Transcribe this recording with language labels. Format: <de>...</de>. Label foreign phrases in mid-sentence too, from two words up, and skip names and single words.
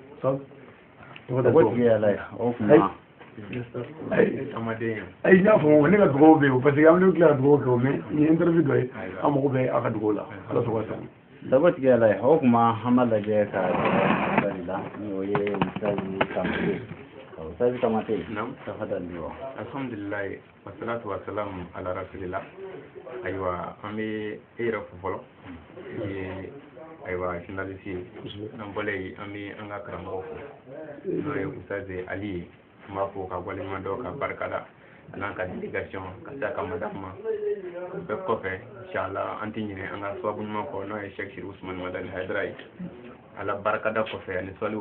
<bm>ayi n y'a fɔ ne ka dugawu bɛ yen parce que an bɛ tila ka dugawu kɛ o mais nin ye interview dɔ ye an mago bɛ a ka dugawu la ala sago sago. sagotigi ala ye o tuma an b'a lajɛ ka dɔ la ni o ye Ustaz Kamate. Naam.</bm> <sw>Tafadhali wa.</sw> <ar>الحمد لله والصلاة والسلام على رسول الله.</ar> <bm>Aywa an bɛ e yɛrɛ fo fɔlɔ aywa journaliste ye an bɔla yen an bɛ an ka karamɔgɔ fo n'o ye Ustaz Ali ye an b'a fɔ ka waleɲuman dɔn ka barika da a n'an ka délégation ka se a ka madame ma bɛɛ kɔfɛ inchallah an tɛ ɲinɛ an ka sababu ɲuman kɔ n'o ye Cheikh Siri Usmani Madani Haidara ye ala barikada kɔfɛ ani sɔliw</bm>